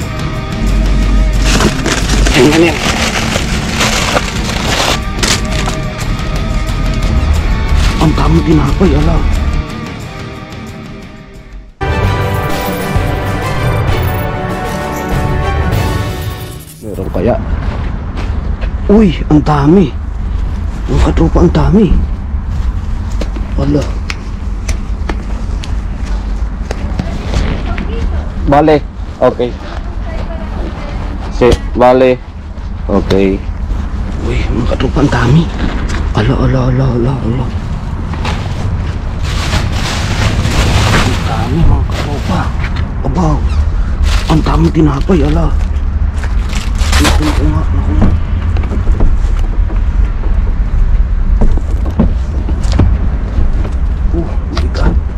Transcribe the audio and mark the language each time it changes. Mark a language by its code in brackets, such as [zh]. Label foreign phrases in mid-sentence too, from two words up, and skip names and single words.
[tl] Yan, yan. Ang dami tinapay, ala. Meron kaya? Uy, ang dami. Mga katropa, ang dami. Ala. Vale, okay. Vale, okay. Uy, mga katropa, ang dami. Ala, ala, ala, ala, ala. Ang dami, mga katropa. Abaw. Ang dami tinapay, ala. Naku nga, naku nga. Bigat.